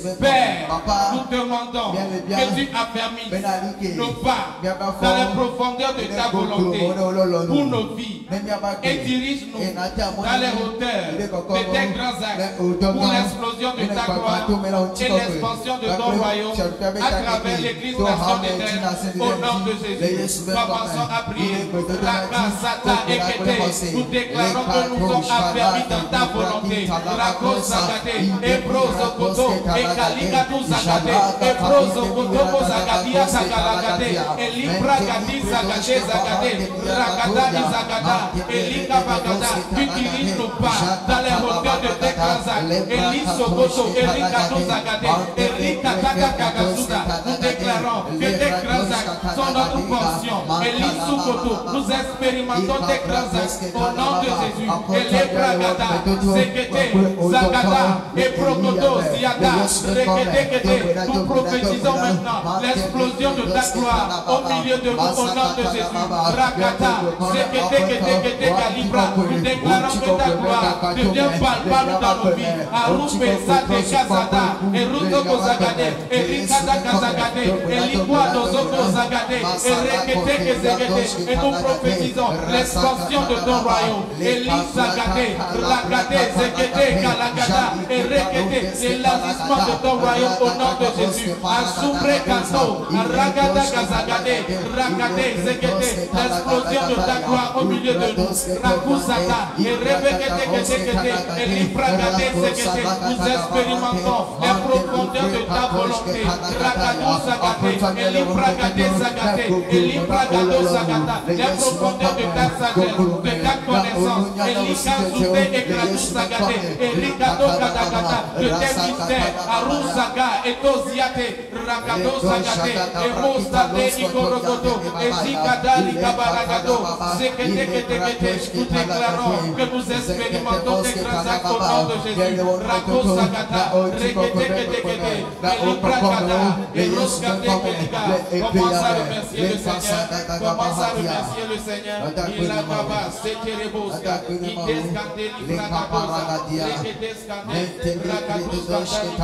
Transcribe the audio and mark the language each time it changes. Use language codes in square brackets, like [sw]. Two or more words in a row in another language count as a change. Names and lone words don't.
[fr] Père, nous demandons que tu affermisses nos pas dans les profondeurs de ta volonté pour nos vies et dirige-nous dans les hauteurs de tes grands actes pour l'explosion de ta gloire et l'expansion de ton royaume à travers l'église nation d'Éden, au nom de Jésus. Commençons à prier. Nous déclarons que nous sommes affermis dans ta volonté. Rako Zagate, Ebrozo Koto, Ekaliga Zagate, Ebrozo Koto Zagadia Zagalagate, Elibra Gadi Zagate Zagate, Ragada Zagada, Elika Bagada. Tu diriges nos pas dans les hauteurs de tes grands actes. Eliso Koto, Erika Zagate, Erika Takakagasuda. Nous déclarons que tes grands actes sont notre portion. Eliso Koto, nous expérimentons tes grands actes au nom de Jésus. Elibra Gada, Zekete, Zagada, Ebrokoto, Ziada, Rekete. Nous prophétisons maintenant l'explosion de ta gloire au milieu de nous au nom de Jésus. Rakata, Zekete, Kalibra. Nous déclarons que ta gloire devient palpable dans nos vies. Arupe, Sate, Kazada, Erutoko Zagade, Erikada Kazagade, Elikwa Dozoko Zagade, Erekete Kezegede. Et nous nous prophétisons l'expansion de ton royaume. Elisa Gade, Ragade, Zekete, Kalagada, et Rekete, l'élargissement de ton royaume au nom de Jésus. Asumbre Kato, Ragada Gazagade, Ragade, Zekete, l'explosion de ta gloire au milieu de nous. Rakusaka, et Rebekete, et Libragade, Zekete, nous expérimentons les profondeurs de ta volonté. Ragado Sagate, et Libragade Sagate, et Libragado Sagata, les profondeurs de ta sagesse, de ta connaissance, et Likazute et Gradou Sagate, et Ricado Kadagata, de tes mystères, Arusaga et Toziate, Ragado Sagate, et Mostate Ikorogodo, et Zikada Likabaragado, Zekete, nous déclarons que nous expérimentons des grands actes au nom de Jésus. Rago Sagata, Rekete, et Libragada, et Rosgate Keliga. Commence à remercier le Seigneur. Commence à remercier le Seigneur. Il a gaba, Sekerebosca, Idescate, Libragadosa, Reketescate, Ragadosa,